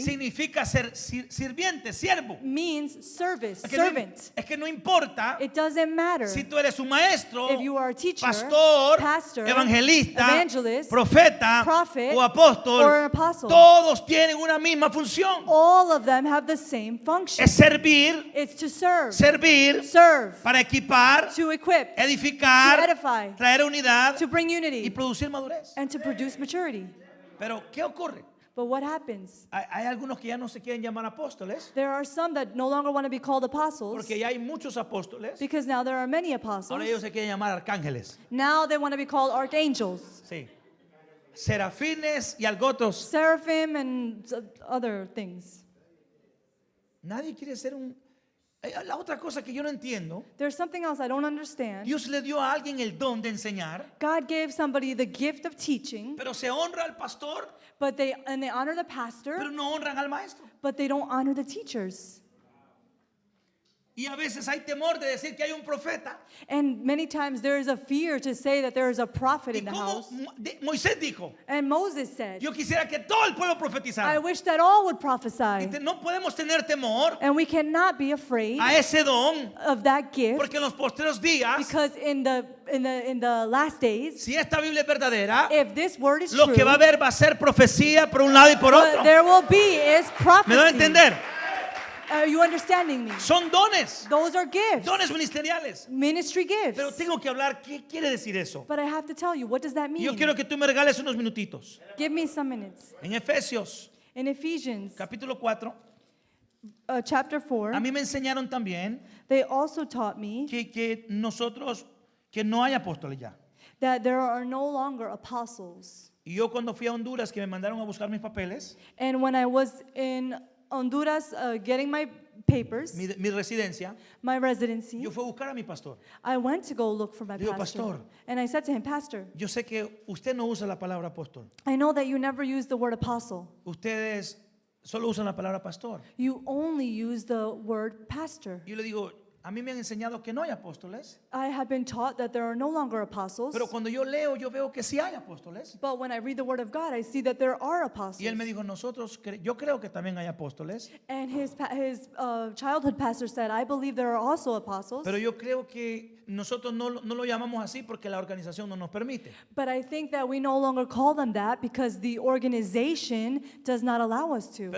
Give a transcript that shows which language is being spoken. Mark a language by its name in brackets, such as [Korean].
[Spanish] significa ser sirviente, siervo. [English] means service, [Spanish] Es que no, [English] servant. [Spanish] es que no importa [English] It doesn't matter [Spanish] si tú eres un maestro, [English] if you are a teacher, [Spanish] pastor, [English] pastor, [Spanish] evangelista, [English] evangelist, [Spanish] profeta [English] prophet, [Spanish] o apóstol. [English] or an apostle. [Spanish] Todos tienen una misma función. [English] All of them have the same function. [Spanish] Es servir, [English] It's to serve, [Spanish] servir para equipar, [English] to equip, [Spanish] edificar, [English] to edify, [Spanish] traer unidad [English] to bring [Spanish] y [English] unity, [Spanish] producir madurez. [English] and to produce maturity. [Spanish] Pero ¿qué ocurre? [English] But what happens? [Spanish] Hay algunos que ya no se quieren llamar apóstoles [English] There are some that no longer want to be called apostles [Spanish] porque ya hay muchos apóstoles. [English] because now there are many apostles. [Spanish] Ahora ellos se quieren llamar arcángeles. [English] Now they want to be called archangels, [Spanish] Sí. Serafines y algotos. [English] seraphim, and other things. [Spanish] Nadie quiere ser un... La otra cosa que yo no entiendo, [English] There's something else I don't understand. [Spanish] Dios le dio a alguien el don de enseñar, [English] God gave somebody the gift of teaching, [Spanish] pero se honra al pastor, [English] but they honor the pastor, [Spanish] pero no honran al maestro. [English] but they don't honor the teachers. [Spanish] Y a veces hay temor de decir que hay un profeta. [English] And many times there is a fear to say that there is a prophet [Spanish] Y [English] in the [Spanish] como [English] house. [Spanish] Moisés dijo, [English] And Moses said, [Spanish] yo quisiera que todo el pueblo [English] I [Spanish] profetizara. [English] wish that all would prophesy. [Spanish] No podemos tener temor [English] And we cannot be afraid [Spanish] a ese don, [English] of that gift, [Spanish] porque en los postreros días, [English] because in the last days, [Spanish] si esta Biblia es verdadera, [English] if this word is [Spanish] lo [English] true, [Spanish] que va a haber va a ser profecía por un lado y por [English] what [Spanish] otro. [English] there will be is [Spanish] ¿Me van a [English] prophecy. [Spanish] entender? [English] Are you understanding me? [Spanish] Son dones, [English] Those are gifts, [Spanish] dones ministeriales. [English] ministry gifts. [Spanish] Pero tengo que hablar, ¿qué quiere decir eso? [English] But I have to tell you, what does that [Spanish] Y yo [English] mean? [Spanish] quiero que tú me regales unos minutitos. [English] Give me some minutes. [Spanish] En Efesios, [English] In Ephesians [Spanish] capítulo 4, [English] chapter 4, [Spanish] a mí me enseñaron también [English] they also taught me [Spanish] que no hay apóstoles ya. [English] that there are no longer apostles. [Spanish] Y yo cuando fui a Honduras, que me mandaron a buscar mis papeles, [English] And when I was in Honduras getting my papers, [Spanish] mi residencia, [English] my residency, [Spanish] yo fui a buscar a mi pastor. [English] I went to go look for my [Spanish] Digo, [English] pastor. [Spanish] "Pastor." [English] And I said to him, Pastor, [Spanish] Yo sé que usted no usa la palabra apóstol. [English] I know that you never use the word apostle. [Spanish] Ustedes solo usan la palabra pastor. [English] You only use the word pastor. [Spanish] Yo le digo, a mí me han enseñado que no hay apóstoles, [English] I have been taught that there are no longer apostles. [Spanish] pero cuando yo leo, yo veo que sí hay apóstoles. [English] But when I read the word of God, I see that there are apostles. [Spanish] Y él me dijo, yo creo que también hay apóstoles, [English] And his childhood pastor said, I believe there are also apostles. [Spanish] pero yo creo que nosotros no lo llamamos así porque la organización no nos permite. [English] But I think that we no longer call them that because the organization does not allow us to.